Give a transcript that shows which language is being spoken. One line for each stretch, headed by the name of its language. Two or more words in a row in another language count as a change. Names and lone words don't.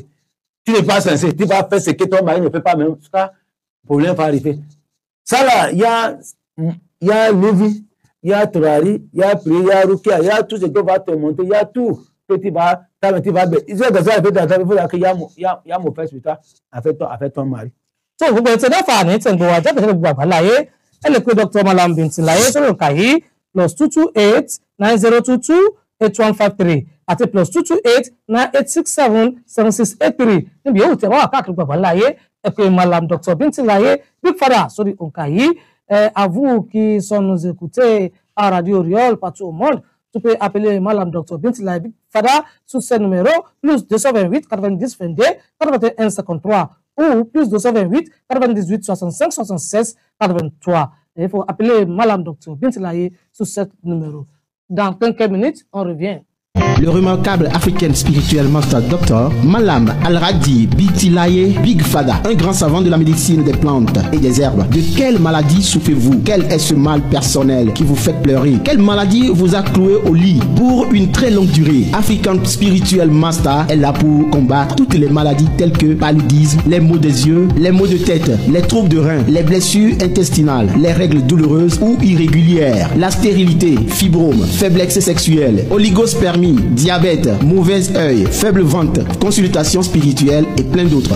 French: Tu n'es pas censé, tu vas faire ce que ton mari ne fait pas, même ça, problème va arriver. Ça là, il y a Lévi, il y a Turari, il y a Prié, il y a Rukia, il y a tout ce qui va te monter, il y a tout que tu vas baisser. Il y a mon frère sur toi, avec ton mari.
Yoruba: So, gbogbo ẹ̀tẹ̀ dáfà ní tẹ̀ ń gbọ́ ajá pẹ̀lú gbogbo àgbáláyé ẹ lè pe Dr. Mallam Bintilaye sórí òǹkà yìí +228 9022 8153 àti +228 9867 7683 níbi yòówù tẹ̀ wá wà káàkiri gbogbo àgbáláyé ẹ pe Mallam Dr. Bintilaye Big Father sórí òǹkà yìí
French: à vous qui sont nous écoutez à Radio Oriol partout au monde. Tu peux appeler Mallam Dr. Bintilaye Big Father sur ce numéro +228 90 22 81 53 ou +228 98 65 76 83. Et il faut appeler Mallam Dr. Bintilaye sur ce numéro. Dans quelques minutes, on revient. Le remarquable African Spiritual Master Doctor Mallam Al-Radi Bintilaye Big Father, un grand savant de la médecine des plantes et des herbes. De quelle maladie souffrez-vous? Quel est ce mal personnel qui vous fait pleurer? Quelle maladie vous a cloué au lit pour une très longue durée? African Spiritual Master est là pour combattre toutes les maladies telles que paludisme, les maux des yeux, les maux de tête, les troubles de reins, les blessures intestinales, les règles douloureuses ou irrégulières, la stérilité, fibrome, faiblesse sexuelle, oligospermie, diabète, mauvais œil, faible ventre, consultation spirituelle et plein d'autres.